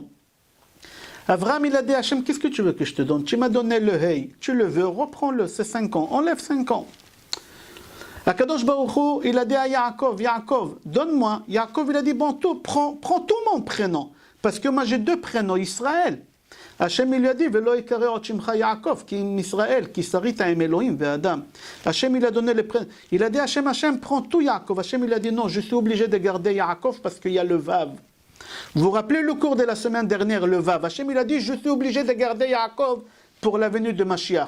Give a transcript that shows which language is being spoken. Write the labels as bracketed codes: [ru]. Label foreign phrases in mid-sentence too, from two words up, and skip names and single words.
[fr] Avraham, il a dit à Hachem, qu'est-ce que tu veux que je te donne? Tu m'as donné le hey, tu le veux, reprends-le, c'est 5 ans, enlève 5 ans. [he] הקדוש ברוך הוא, [fr] il a dit à Yaakov, donne-moi. Yaakov, il a dit, bon, prends tout mon prénom, parce que moi j'ai 2 prénoms, Israël. Hachem il lui a dit, [he] ולא יקרא עוד שמך יעקב, [fr] qui est Israël, qui sarit à [he] אלהים ואדם. [fr] Hachem il a donné les prénoms. Il a dit, Hachem, prends tout Yaakov. Hachem il a dit, non, je suis obligé de garder Yaakov parce qu'il y a le Vav. Vous vous rappelez le cours de la semaine dernière, le Vav. Hachem il a dit, je suis obligé de garder Yaakov pour la venue de Mashiach.